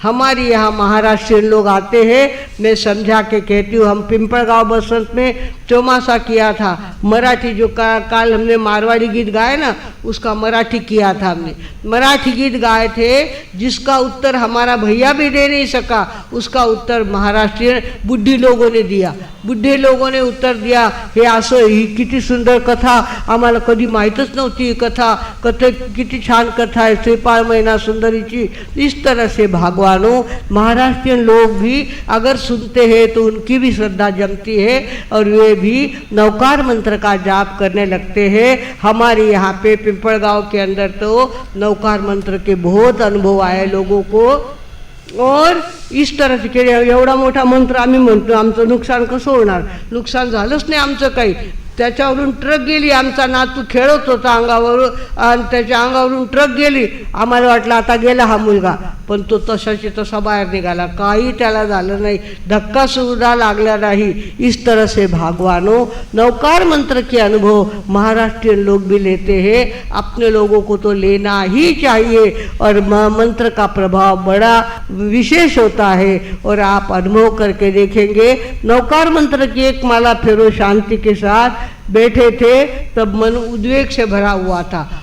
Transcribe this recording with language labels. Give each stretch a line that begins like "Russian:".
Hindi: हमारे यहाँ महाराष्ट्रियन लोग आते हैं। मैं समझा के कहती हूँ, हम पिंपलगांव बसंत में चौमासा किया था। मराठी जो काल हमने मारवाड़ी गीत गाए ना, उसका मराठी किया था हमने। मराठी गीत गाए थे जिसका उत्तर हमारा भैया भी दे नहीं सका, उसका उत्तर महाराष्ट्रीयन बुढ़ी लोगों ने दिया। बुढ़े लोगों ने उत्तर दिया,
Marathi: हे असं ही किती सुंदर कथा, आम्हाला कधी माहीतच नव्हती ही कथा, किती छान कथा है श्रीपाल महिना सुंदरीची।
Hindi: इस तरह से भगवानों, महाराष्ट्रियन लोग भी अगर सुनते हैं तो उनकी भी श्रद्धा जमती है और वे भी नवकार मंत्र का जाप करने लगते हैं। हमारे यहाँ पे पिंपलगांव के अंदर तो नवकार मंत्र के बहुत अनुभव आए लोगों को। और इस तरह से
Marathi: केले, एवढा मोठा मंत्र आम्ही म्हणतो, आमचं नुकसान कसं होणार? नुकसान झालंच नाही आमचं काही। त्याच्यावरून ट्रक गेली, आमचा नातू खेळत होता अंगावरून आणि त्याच्या अंगावरून ट्रक गेली। आम्हाला वाटलं आता गेला हा मुलगा, पण तो तसाची तसा बाहेर निघाला, काही त्याला झालं नाही, धक्का सुद्धा लागला नहीं।
Hindi: इस तरह से भगवानों, नवकार मंत्र के अनुभव महाराष्ट्रियन लोग भी लेते हैं। अपने लोगों को तो लेना ही चाहिए और मंत्र का प्रभाव बड़ा विशेष होता है। और आप अनुभव करके देखेंगे, नवकार मंत्र की एक माला फेरो शांति के साथ बैठे थे, तब मन उद्वेग से भरा हुआ था।